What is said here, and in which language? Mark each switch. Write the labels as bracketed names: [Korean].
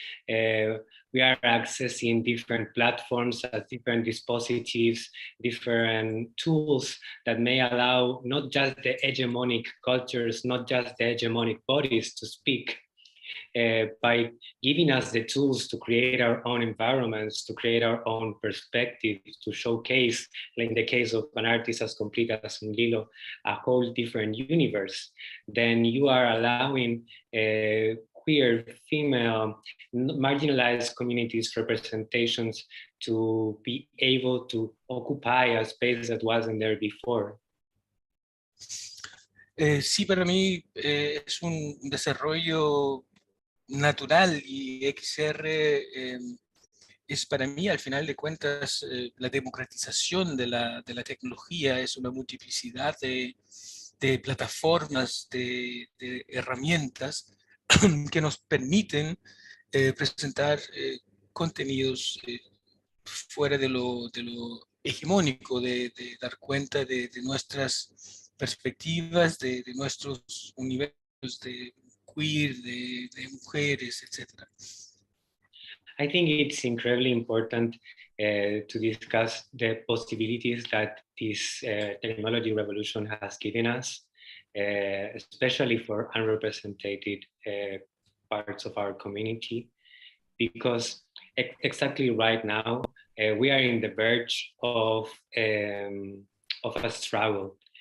[English] We are accessing different platforms, different dispositives, different tools that may allow not just the hegemonic cultures, not just the hegemonic bodies to speak, by giving us the tools to create our own environments, to create our own perspectives, to showcase, like in the case of an artist as complete as Lilo, a whole different universe. Then you are allowing queer, female, marginalized communities representations to be able to occupy a space that wasn't there before. [Spanish] Sí, para mí es un desarrollo natural, y XR es para mí, al final de cuentas, la democratización de la tecnología. Es una multiplicidad de plataformas, de herramientas que nos permiten presentar contenidos fuera de lo hegemónico, de dar cuenta de nuestras perspectivas, de nuestros universos de queer, de mujeres, etc. [English] I think it's incredibly important to discuss the possibilities that this technology revolution has given us, especially for unrepresented parts of our community, because exactly right now we are in the verge of a struggle.